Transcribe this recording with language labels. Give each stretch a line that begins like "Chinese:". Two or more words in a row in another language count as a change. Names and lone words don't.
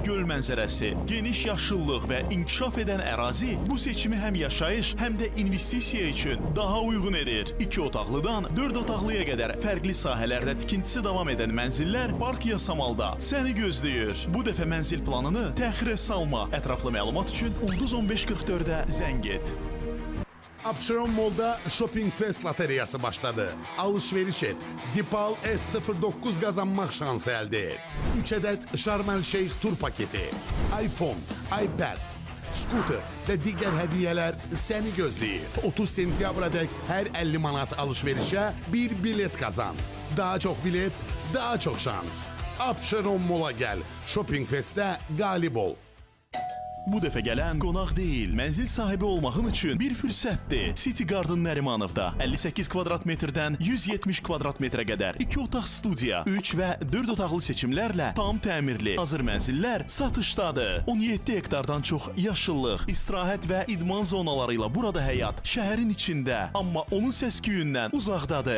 Azerbaijani: Göl mənzərəsi, geniş yaşıllıq və inkişaf edən ərazi bu seçimi həm yaşayış, həm də investisiya üçün daha uyğun edir. 2 otaqlıdan 4 otaqlıya qədər fərqli sahələrdə tikintisi davam edən mənzillər Park Yasamalda səni gözləyir. Bu dəfə mənzil planını təxirə salma. Ətraflı məlumat üçün Ulduz 1544-ə zəng et. Abşeron Mall'da Shopping Fest loteriyası başladı.
Turkish: Alışveriş et. Dipal S09 kazanmak şansı elde et. 3 adet Sharm el Sheikh tur paketi, iPhone, iPad, scooter ve diğer hediyeler seni gözləyir. 30 sentyabra dek her 50 manat alışverişe bir bilet kazan. Daha çok bilet, daha çok şans. Abşeron Mall'a gel. Shopping Fest'te galip ol.
Azerbaijani: Bu dəfə gələn qonaq deyil, mənzil sahibi olmağın üçün bir fürsətdir. City Garden Nərimanovda 58 kvadrat metrdən 170 kvadrat metrə qədər 2 otaq studiya, 3 və 4 otaqlı seçimlərlə tam təmirli hazır mənzillər satışdadır. 17 hektardan çox yaşıllıq, istirahət və idman zonaları ilə burada həyat şəhərin içində, amma onun səs-küyündən uzaqdadır.